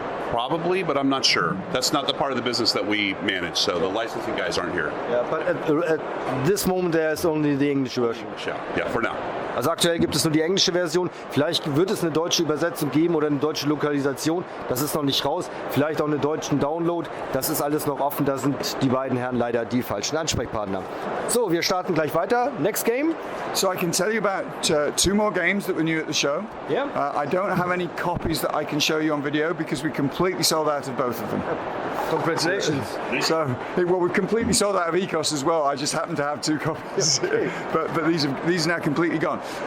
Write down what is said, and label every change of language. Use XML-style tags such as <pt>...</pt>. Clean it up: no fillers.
<en>Probably, but I'm not sure. That's not the part of the business that we manage, so the licensing guys aren't here. Yeah, but at this moment there is only the English version. Yeah, for now.</en> <de>Also aktuell gibt es nur die englische Version. Vielleicht wird es eine deutsche Übersetzung geben oder eine deutsche Lokalisation. Das ist noch nicht raus. Vielleicht auch einen deutschen Download. Das ist alles noch offen. Da sind die beiden Herren leider die falschen Ansprechpartner. So, wir starten gleich weiter.</de> <en>Next game. So I can tell you about two more games that were new at the show. Yeah. I don't have any copies that I can show you on video because we completely sold out of both of them. Congratulations. So, well, we've completely sold out of ECOS as well. I just happen to have two copies, but these are now completely gone.</en>